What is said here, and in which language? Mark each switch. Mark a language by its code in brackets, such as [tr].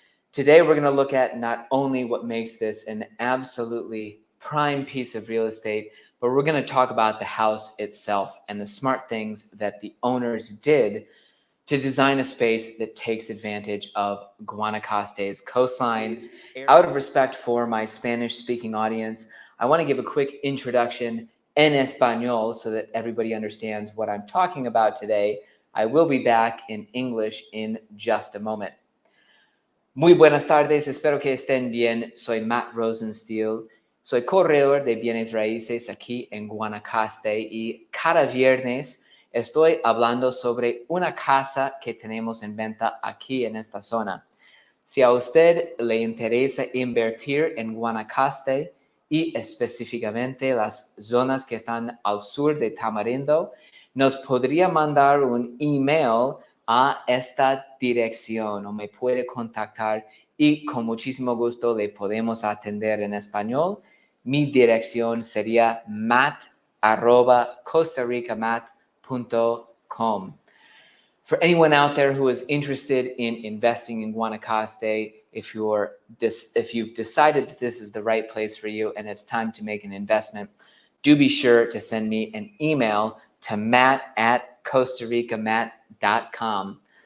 [en] Today, we're going to look at not only what makes this an absolutely prime piece of real estate, but we're going to talk about the house itself and the smart things that the owners did to design a space that takes advantage of Guanacaste's coastline. Out of respect for my Spanish-speaking audience, I want to give a quick introduction en español so that everybody understands what I'm talking about today. I will be back in English in just a moment. [es] Muy buenas tardes, espero que estén bien. Soy Matt Rosenstiel. Soy corredor de bienes raíces aquí en Guanacaste y cada viernes estoy hablando sobre una casa que tenemos en venta aquí en esta zona. Si a usted le interesa invertir en Guanacaste y específicamente las zonas que están al sur de Tamarindo, nos podría mandar un email a esta dirección o me puede contactar y con muchísimo gusto le podemos atender en español. Mi dirección sería matt@costaricamat.com. [en] For anyone out there who is interested in investing in Guanacaste, if you've decided that this is the right place for you and it's time to make an investment, do be sure to send me an email to matt@costaricamat.com.